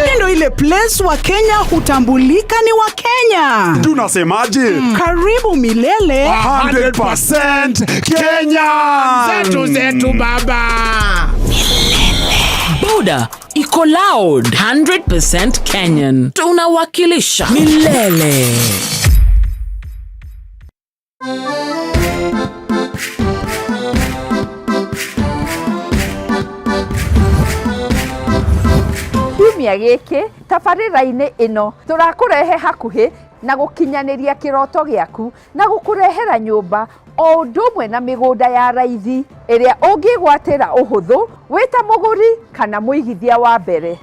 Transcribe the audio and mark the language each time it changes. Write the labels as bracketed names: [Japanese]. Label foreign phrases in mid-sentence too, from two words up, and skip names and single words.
[Swahili] Ndio ile place wa Kenya hutambulika ni wa Kenya. Tunasemaje? Karibu milele 100% Kenya. Zetu baba. Boda iko loud 100% Kenyan. Tunawakilisha milele. [Kikuyu] Kiumia gĩkĩ tabarĩra-inĩ ĩno tũrakũrehe hakuhĩ na gũkinyanĩria kĩroto gĩaku na gũkũrehera nyũmba o ũndũ ũmwe na mĩgũnda ya raithi ĩrĩa ũngĩgwatĩra ũhũthũ wĩta mũgũri kana mũigithia wa mbere.